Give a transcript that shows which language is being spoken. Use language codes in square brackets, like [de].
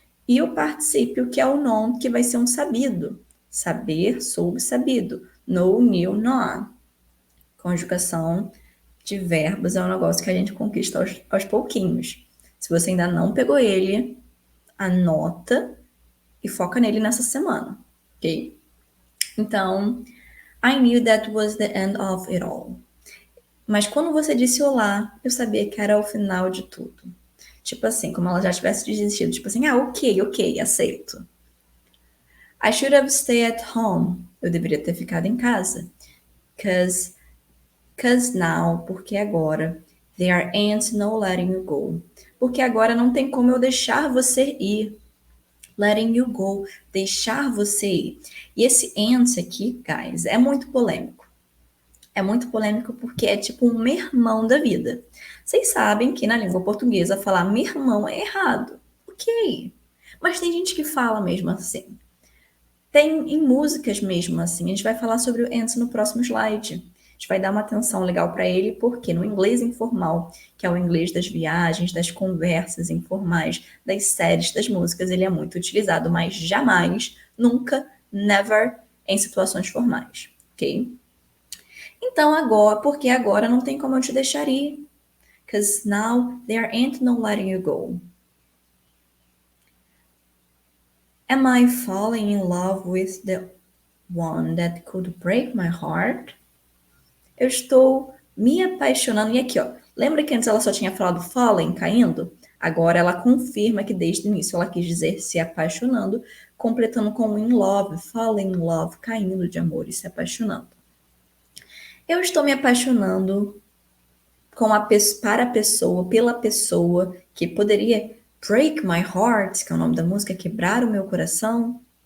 [pt] E o particípio, que é o known, que vai ser um sabido. Saber, soube, sabido. Know, knew, known. Conjugação de verbos é um negócio que a gente conquista aos pouquinhos. Se você ainda não pegou ele, anota e foca nele nessa semana, ok? [en] Então, I knew that was the end of it all. [pt] Mas quando você disse olá, eu sabia que era o final de tudo. Tipo assim, como ela já tivesse desistido. Tipo assim, ok, aceito. [en] I should have stayed at home. [pt] Eu deveria ter ficado em casa. [en] Cause now, [pt] porque agora. [en] There ain't no letting you go. [pt] Porque agora não tem como eu deixar você ir. [en] Letting you go, [pt] deixar você ir. E esse ain't aqui, guys, é muito polêmico. É muito polêmico porque é tipo um mermão da vida. Vocês sabem que na língua portuguesa falar mermão é errado. Ok. Mas tem gente que fala mesmo assim. Tem em músicas mesmo assim. A gente vai falar sobre o ain't no próximo slide. A gente vai dar uma atenção legal para ele, porque no inglês informal, que é o inglês das viagens, das conversas informais, das séries, das músicas, ele é muito utilizado, mas jamais, nunca, never em situações formais, ok? Então agora, porque agora não tem como eu te deixar ir. [en] Because now there ain't no letting you go. Am I falling in love with the one that could break my heart? [pt] Eu estou me apaixonando. E aqui, ó. Lembra que antes ela só tinha falado falling, caindo? Agora ela confirma que desde o início ela quis dizer se apaixonando, completando com in love, falling in love, caindo de amor e se apaixonando. Eu estou me apaixonando para a pessoa, pela pessoa que poderia [en] break my heart, [pt] que é o nome da música, quebrar o meu coração.